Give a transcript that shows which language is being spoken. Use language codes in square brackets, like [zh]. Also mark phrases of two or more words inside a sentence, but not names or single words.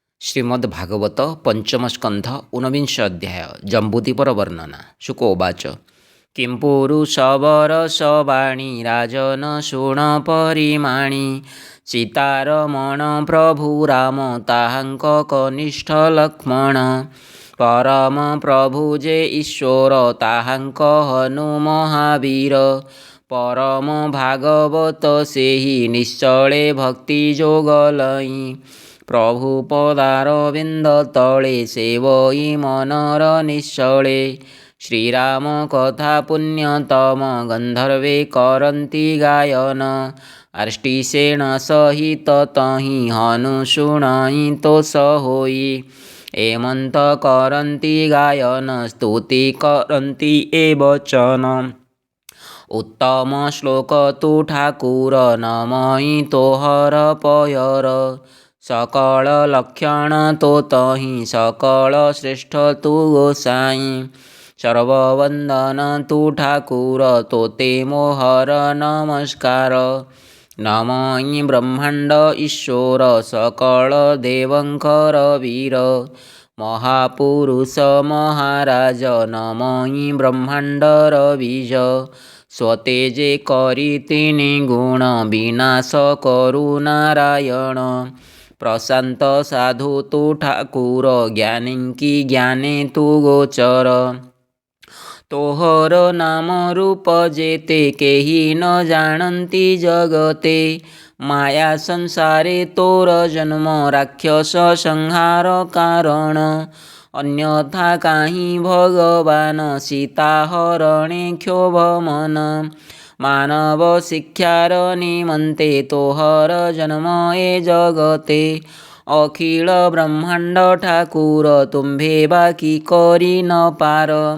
[or] ଶ୍ରୀମଦ୍ଭାଗବତ ପଞ୍ଚମ ସ୍କନ୍ଧ ଊନବିଂଶ ଅଧ୍ୟାୟ ଜମ୍ବୁଦ୍ୱୀପର ବର୍ଣ୍ଣନା। ଶୁକୋବାଚ କିଂ ପୁରୁଷବରସବାଣୀ ରାଜନ ଶୃଣ ପରିମାଣୀ ସୀତାରମଣ ପ୍ରଭୁ ରାମ ତାହାଙ୍କ କନିଷ୍ଠ ଲକ୍ଷ୍ମଣ ପରମ ପ୍ରଭୁ ଯେ ଈଶ୍ୱର ତାହାଙ୍କ ହନୁ ମହାବୀର ପରମ ଭାଗବତ ସେହି ନିଶ୍ଚଳେ ଭକ୍ତି ଯୋଗଲଇ ପ୍ରଭୁ ପଦାରବିନ୍ଦ ତଳେ ସେବଇ ମନର ନିଶ୍ଚଳେ ଶ୍ରୀରାମ କଥା ପୁଣ୍ୟତମ ଗନ୍ଧର୍ବେ କରନ୍ତି ଗାୟନ ଆର୍ଷ୍ଟିସେନ ସହିତ ତହି ହନୁ ଶୁଣଇ ତୋଷ ହୋଇ ଏମନ୍ତ କରନ୍ତି ଗାୟନ ସ୍ତୁତି କରନ୍ତି ଏ ବଚନ ଉତ୍ତମ ଶ୍ଲୋକ ତୁ ଠାକୁର ନମଇ ତୋହର ପୟର ସକଳ ଲକ୍ଷଣ ତୋ ତହି ସକଳ ଶ୍ରେଷ୍ଠ ତୁ ଗୋସାଇ ସର୍ବବନ୍ଦନ ତୁ ଠାକୁର ତୋତେ ମୋହର ନମସ୍କାର ନମଇ ବ୍ରହ୍ମାଣ୍ଡ ଈଶ୍ୱର ସକଳ ଦେବଙ୍କର ବୀର ମହାପୁରୁଷ ମହାରାଜ ନମଇ ବ୍ରହ୍ମାଣ୍ଡର ବୀଜ ସ୍ୱତେଜେ କରି ତିନି ଗୁଣ ବିନାଶ କରୁ ନାରାୟଣ ପ୍ରଶାନ୍ତ ସାଧୁ ତୁ ଠାକୁର ଜ୍ଞାନିକି ଜ୍ଞାନେ ତୁ ଗୋଚର ତୋହର ନାମ ରୂପ ଯେତେ କେହି ନ ଜାଣତି ଜଗତେ ମାୟା ସଂସାରେ ତୋର ଜନ୍ମ ରାକ୍ଷସ ସଂହାର କାରଣ ଅନ୍ୟଥା କାହିଁ ଭଗବାନ ସୀତା ହରଣେ କ୍ଷୋଭ ମନ ମାନବ ଶିକ୍ଷାର ନିମନ୍ତେ ତୋହର ଜନ୍ମ ଏ ଜଗତେ ଅଖିଳ ବ୍ରହ୍ମାଣ୍ଡ ଠାକୁର ତୁମ୍ଭେ ବାକି କରି ନ ପାର